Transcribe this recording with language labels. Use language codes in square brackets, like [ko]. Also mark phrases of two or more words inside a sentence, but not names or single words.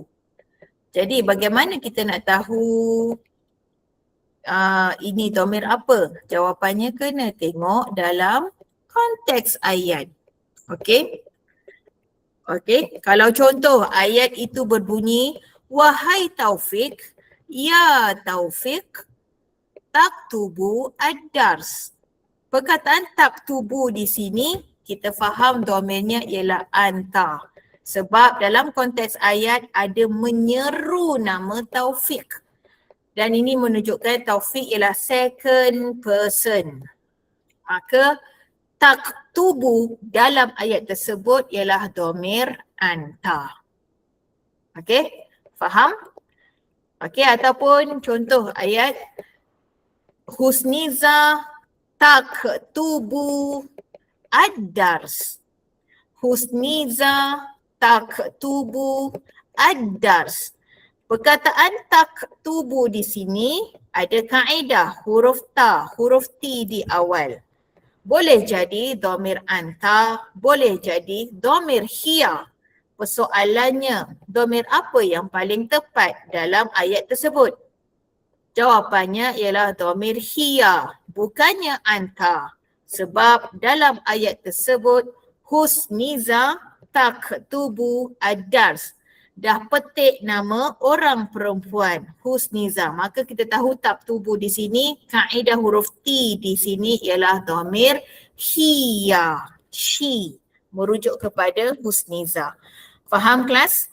[ms] Jadi bagaimana kita nak tahu ini dhamir apa? Jawapannya kena tengok dalam konteks ayat. Okey? Okey, kalau contoh ayat itu berbunyi, wahai Taufik, ya Taufik, [ar] تكتب الدرس. [ms] Perkataan taktubu di sini kita faham dhamirnya ialah anta. Sebab dalam konteks ayat ada menyeru nama Taufik. Dan ini menunjukkan Taufik ialah [en] second person. [ms] Maka taktubu dalam ayat tersebut ialah dhamir anta. Okey? Faham? Okey, ataupun contoh ayat Husniza [ar] تكتب الدرس. Husniza تكتب الدرس. [ms] Perkataan taktubu di sini ada kaedah huruf ta, huruf T di awal. Boleh jadi dhamir anta, boleh jadi dhamir hiya. Persoalannya, dhamir apa yang paling tepat dalam ayat tersebut? Jawapannya ialah dhamir hiya, bukannya anta. Sebab dalam ayat tersebut, [ar] Husniza تكتب الدرس. [ms] Dah petik nama orang perempuan, Husniza. Maka kita tahu taktubu di sini, kaedah huruf T di sini ialah dhamir hiya, she, merujuk kepada Husniza. Faham kelas?